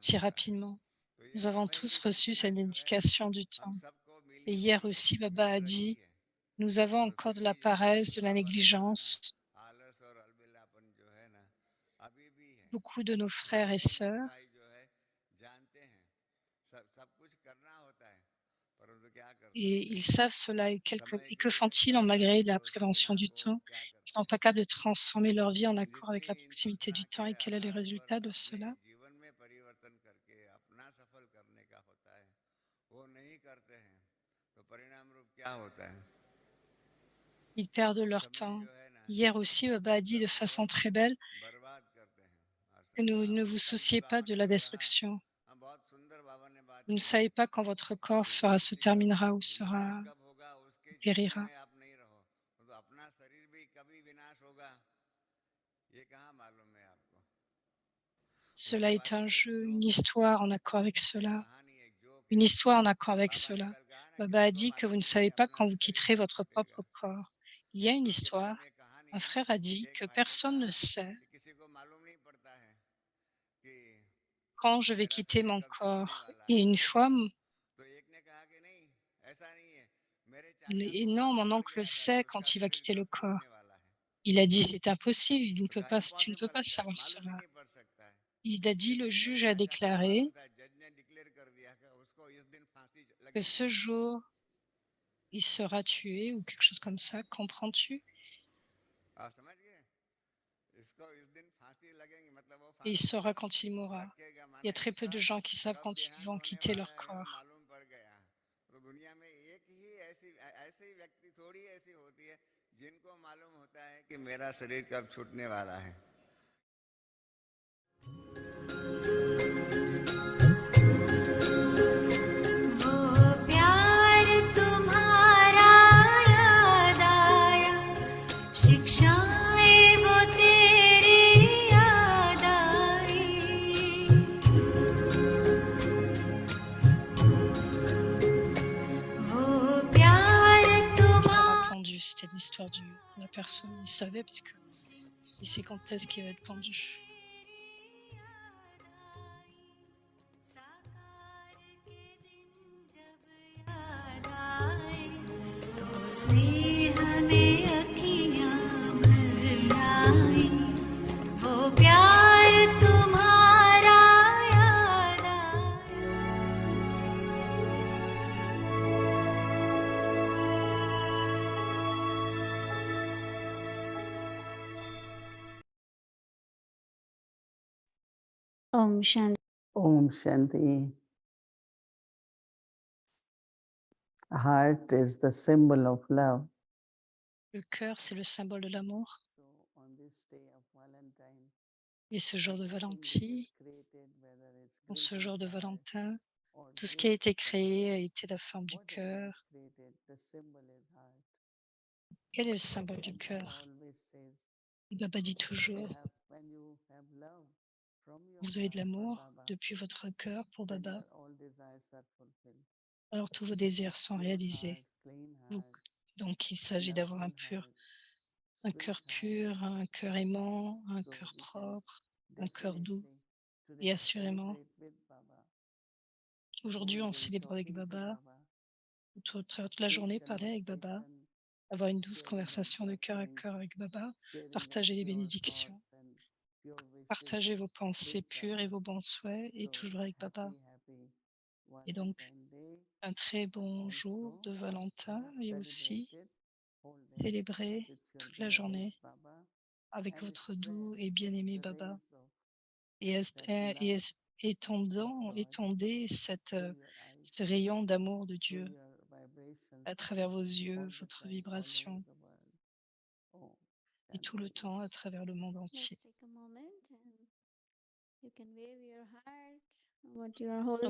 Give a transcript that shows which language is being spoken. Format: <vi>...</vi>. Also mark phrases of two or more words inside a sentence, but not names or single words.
<fr>si</fr> <hi>होता है</hi> <fr>rapidement.</fr> <hi>तो ये</hi> <fr>Nous avons</fr> <hi>समय</hi> <fr>tous</fr> <hi>की</hi> <fr>reçu</fr> <hi>सूचना</hi> <fr>cette</fr> <hi>जो है</hi> <fr>indication du</fr> <hi>हम</hi> <fr>temps.</fr> <hi>सबको</hi> <fr>Et</fr> <hi>मिली</hi> <fr>hier</fr> <hi>हुई</hi> <fr>aussi, Baba</fr> <hi>मिल</hi> <fr>a</fr> <hi>रही</hi> <fr>dit,</fr> <hi>है</hi> <fr>nous avons</fr> <hi>तो</hi> <fr>encore</fr> <hi>फिर</hi> <fr>de</fr> <hi>भी</hi> <fr>la</fr> <hi>जो है</hi> <fr>paresse, de la</fr> <hi>बाबा ने कहा ना</hi> <fr>négligence.</fr> <hi>आलस और अलबिलापन जो है ना अभी भी है</hi> <fr>Beaucoup de nos</fr> <hi>और</hi> <fr>frères et</fr> <hi>कई जन</hi> <fr>sœurs,</fr> <hi>भाई जो है जानते हैं सब कुछ करना होता है परंतु क्या करते हैं</hi> <fr>et ils savent cela,</fr> <hi>समय</hi> <fr>et que</fr> <hi>की</hi> <fr>font-ils en malgré</fr> <hi>सावधानी</hi> <fr>la</fr> <hi>को</hi> <fr>prévention</fr> <hi>सुनना</hi> <fr>du</fr> <hi>को</hi> <fr>temps?</fr> <hi>क्या</hi> <fr>Ils</fr> <hi>करते</hi> <fr>sont</fr> <hi>हैं</hi> <fr>pas capables de transformer leur vie en accord avec</fr> <hi>जितनी</hi> <fr>la</fr> <hi>इन</hi> <fr>proximité</fr> <hi>सूचना</hi> <fr>du temps.</fr> <hi>के</hi> <fr>Et quel est le</fr> <hi>आधार पर</hi> <fr>résultat de</fr> <hi>अपने</hi> <fr>cela?</fr> <hi>जीवन में परिवर्तन करके अपना सफल करने का होता है वो नहीं करते हैं तो परिणाम रूप क्या होता है</hi> <fr>Ils perdent leur</fr> <hi>समय</hi> <fr>temps.</fr> <hi>जो है ना</hi> <fr>Hier aussi, Baba a dit de</fr> <hi>समय को</hi> <fr>façon très belle</fr> <hi>बर्बाद करते हैं और</hi> <fr>que ne</fr> <hi>अभी</hi> <fr>vous</fr> <hi>कल भी</hi> <fr>souciez pas</fr> <hi>बाबा</hi> <fr>de</fr> <hi>ने</hi> <fr>la</fr> <hi>जो कहा</hi> <fr>destruction.</fr> <hi>बहुत सुंदर बाबा ने बात</hi> <fr>Vous ne</fr> <hi>की</hi> <fr>savez pas quand votre corps</fr> <hi>कि</hi> <fr>se</fr> <hi>किसी का</hi> <fr>terminera ou</fr> <hi>विनाश</hi> <fr>sera</fr> <hi>कब होगा उसके जीवन</hi> <fr>périra.</fr> <hi>में आप नहीं रहो तो अपना शरीर भी कभी विनाश होगा ये कहाँ मालूम है आपको</hi> <fr>Cela</fr> <hi>उसके</hi> <fr>est</fr> <hi>बारे</hi> <fr>un</fr> <hi>में एक</hi> <fr>jeu, une</fr> <hi>जोक</hi> <fr>histoire en accord avec</fr> <hi>एक</hi> <fr>cela.</fr> <hi>कहानी एक जोक</hi> <fr>Une</fr> <hi>है</hi> <fr>histoire en accord avec</fr> <hi>बाबा ने</hi> <fr>cela.</fr> <hi>कल कहा ना</hi> <fr>Baba</fr> <hi>किसी</hi> <fr>a</fr> <hi>को</hi> <fr>dit que vous</fr> <hi>मालूम</hi> <fr>ne</fr> <hi>नहीं</hi> <fr>savez</fr> <hi>है</hi> <fr>pas</fr> <hi>अपना</hi> <fr>quand vous</fr> <hi>शरीर</hi> <fr>quitterez</fr> <hi>कब</hi> <fr>votre</fr> <hi>छूटेगा</hi> <fr>propre corps. Il y a une</fr> <hi>तो उसके बारे</hi> <fr>histoire.</fr> <hi>में एक कहानी</hi> <fr>Un</fr> <hi>है</hi> <fr>frère a dit</fr> <hi>एक</hi> <fr>que</fr> <hi>भाई ने</hi> <fr>personne</fr> <hi>कहा</hi> <fr>ne sait</fr> <hi>कि किसी को मालूम नहीं पड़ता है कि</hi> <fr>quand je vais</fr> <hi>मेरा</hi> <fr>quitter</fr> <hi>शरीर</hi> <fr>mon</fr> <hi>कब छूटने</hi> <fr>corps.</fr> <hi>वाला</hi> <fr>Et</fr> <hi>है</hi> <fr>une fois,</fr> <hi>तो एक ने कहा कि नहीं ऐसा नहीं है मेरे चाचा</hi> <fr>et</fr> <hi>को</hi> <fr>non,</fr> <hi>मालूम</hi> <fr>mon</fr> <hi>पड़</hi> <fr>oncle</fr> <hi>गया था</hi> <fr>sait</fr> <hi>कि उसका</hi> <fr>quand il va</fr> <hi>शरीर</hi> <fr>quitter le</fr> <hi>कब</hi> <fr>corps.</fr> <hi>छूटने वाला है</hi> <fr>Il a dit c'est impossible,</fr> <hi>तो कहा</hi> <fr>tu ne peux</fr> <hi>इम्पॉसिबल</hi> <fr>pas</fr> <hi>है</hi> <fr>savoir</fr> <hi>मालूम ही</hi> <fr>cela.</fr> <hi>नहीं पड़ सकता है</hi> <fr>Il a dit, le</fr> <hi>लेकिन मेरे</hi> <fr>juge a</fr> <hi>चाचा को मालूम</hi> <fr>déclaré</fr> <hi>था जज ने डिक्लेयर कर दिया कि उसको इस दिन फांसी</hi> <fr>que</fr> <hi>लगेगी</hi> <fr>ce jour, il sera tué ou quelque chose comme ça, comprends-tu?</fr> <hi>आप समझ गए इसको इस दिन फांसी लगेगी मतलब वो</hi> <fr>Et il</fr> <hi>फांसी</hi> <fr>saura</fr> <hi>पर</hi> <fr>quand il mourra.</fr> <hi>लटकेगा</hi> <fr>Il y a</fr> <hi>माने</hi> <fr>très peu</fr> <hi>इसका</hi> <fr>de gens qui savent</fr> <hi>कब</hi> <fr>quand ils</fr> <hi>देहांत</hi> <fr>vont</fr> <hi>होने</hi> <fr>quitter</fr> <hi>वाला</hi> <fr>leur</fr> <hi>है वो</hi> <fr>corps.</fr> <hi>मालूम पड़ गया तो दुनिया में एक ही ऐसी व्यक्ति थोड़ी ऐसी होती है जिनको मालूम होता है कि मेरा शरीर कब छूटने वाला है वो प्यार तुम्हारा याद आया, शिक्षाएं वो तेरी याद आई। वो प्यार</hi> <fr>Il sera</fr> <hi>तुम्हारा</hi> <fr>pendu, c'était l'histoire de la personne. Il savait puisque il sait quand est-ce qu'il va être pendu.</fr> <hi>साकार के दिन जब याद आए, तो स्नेह में अखियाँ भर आई। वो प्यार तुम्हारा याद आया। Om Shanti. Om Shanti.</hi> <en>Heart is the symbol of love.</en> <fr>Le cœur, c'est le symbole de l'amour.</fr> <en>So on this day of Valentine,</en> <fr>Et ce jour de</fr> <en>anything which is</en> <fr>Valentine,</fr> <en>created, whether it's</en> <fr>en ce</fr> <en>greeting</en> <fr>jour de</fr> <en>card</en> <fr>Valentin,</fr> <en>or</en> <fr>Tout ce qui a été créé a été la forme du</fr> <en>whatever is</en> <fr>cœur.</fr> <en>created, the symbol is heart.</en> <fr>Quel est le symbole du</fr> <en>Baba</en> <fr>cœur?</fr> <en>always says,</en> <fr>Et Baba dit</fr> <en>when</en> <fr>toujours,</fr> <en>you have love from your</en> <fr>vous avez de</fr> <en>heart for</en> <fr>l'amour</fr> <en>Baba,</en> <fr>depuis votre cœur pour</fr> <en>then</en> <fr>Baba,</fr> <en>your all desires are fulfilled.</en> <fr>alors tous vos désirs sont</fr> <en>Pure</en> <fr>réalisés.</fr> <en>heart, clean</en> <fr>Vous-</fr> <en>heart,</en> <fr>Donc il s'agit d'avoir</fr> <en>lovely heart,</en> <fr>un</fr> <en>sweet</en> <fr>cœur</fr> <en>heart.</en> <fr>pur, un cœur aimant, un</fr> <en>So</en> <fr>cœur</fr> <en>we can</en> <fr>propre, un cœur doux.</fr> <en>definitely</en> <fr>Et</fr> <en>today</en> <fr>assurément,</fr> <en>celebrate with Baba.</en> <fr>aujourd'hui,</fr> <en>Whole</en> <fr>on</fr> <en>day</en> <fr>célèbre avec</fr> <en>talking to</en> <fr>Baba,</fr> <en>Baba,</en> <fr>toute la</fr> <en>sweet</en> <fr>journée, parler avec Baba,</fr> <en>conversation,</en> <fr>avoir une douce</fr> <en>sharing our</en> <fr>conversation de cœur à</fr> <en>blessings,</en> <fr>cœur avec Baba,</fr> <en>sharing our</en> <fr>partager les</fr> <en>pure</en> <fr>bénédictions,</fr> <en>thoughts and pure wishes</en> <fr>partager vos pensées</fr> <en>with</en> <fr>pures et</fr> <en>Baba.</en> <fr>vos bons souhaits, et</fr> <en>So</en> <fr>toujours avec Baba.</fr> <en>happy</en> <fr>Et donc,</fr> <en>Valentine Day.</en> <fr>un très bon jour</fr> <en>Also,</en> <fr>de Valentin et aussi</fr> <en>celebrated whole day</en> <fr>célébrer</fr> <en>with your</en> <fr>toute la</fr> <en>beloved</en> <fr>journée</fr> <en>Baba</en> <fr>avec</fr> <en>and</en> <fr>votre</fr> <en>spread</en> <fr>doux et bien-aimé</fr> <en>the</en> <fr>Baba.</fr> <en>rays of</en> <fr>Et,</fr> <en>that love of God</en> <fr>étendez</fr> <en>through your eyes,</en> <fr>ce rayon d'amour de</fr> <en>through</en> <fr>Dieu</fr> <en>your vibrations</en> <fr>à travers vos yeux,</fr> <en>all the</en> <fr>votre</fr> <en>time, all over</en> <fr>vibration,</fr> <en>the world. Oh,</en> <fr>et tout le Shanti. temps à travers le monde entier.</fr> <en>Let's take a moment and you can wave your heart, what you are holding.</en>